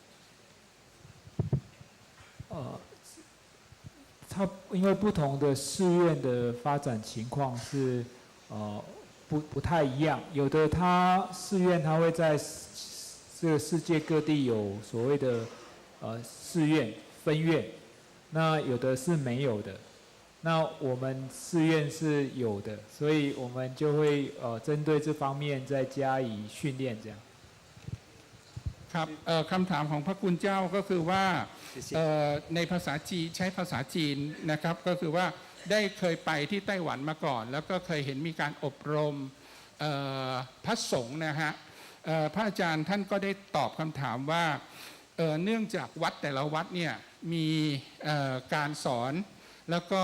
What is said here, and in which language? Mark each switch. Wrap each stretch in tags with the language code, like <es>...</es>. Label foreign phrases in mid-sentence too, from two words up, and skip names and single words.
<zh>它因为不同的寺院的发展情况是不太一样，有的它寺院它会在这个世界各地有所谓的寺院分院，那有的是没有的，那我们寺院是有的，所以我们就会针对这方面再加以训练这样。</zh> <th>ครับคำถามของพระคุณเจ้าก็คือว่าในภาษาจีนใช้ภาษาจีนนะครับก็คือว่าได้เคยไปที่ไต้หวันมาก่อนแล้วก็เคยเห็นมีการอบรม พระสงฆ์นะฮะพระอาจารย์ท่านก็ได้ตอบคำถามว่าเนื่องจากวัดแต่ละวัดเนี่ยมีการสอนแล้วก็</th>